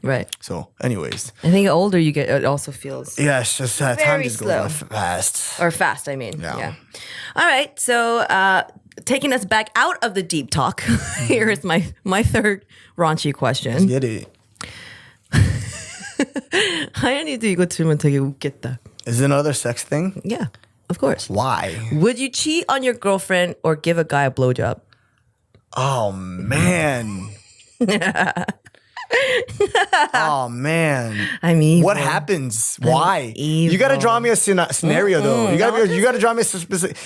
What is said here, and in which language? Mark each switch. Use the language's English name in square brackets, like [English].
[English] Right. So anyways. I think the older you get, it also feels Yeah, it's just time just slow. goes fast. Or fast, I mean. Yeah. All right, so taking us back out of the deep talk, here is my third raunchy question. Let's get it. [Korean] 하연이도 이거 들으면 되게 웃겠다. [English] Is it another sex thing? Yeah, of course. Why? Would you cheat on your girlfriend or give a guy a blowjob? Oh man. Oh man. I mean, what happens? Why? evil. You gotta draw me a scenario though. You gotta draw me a specific.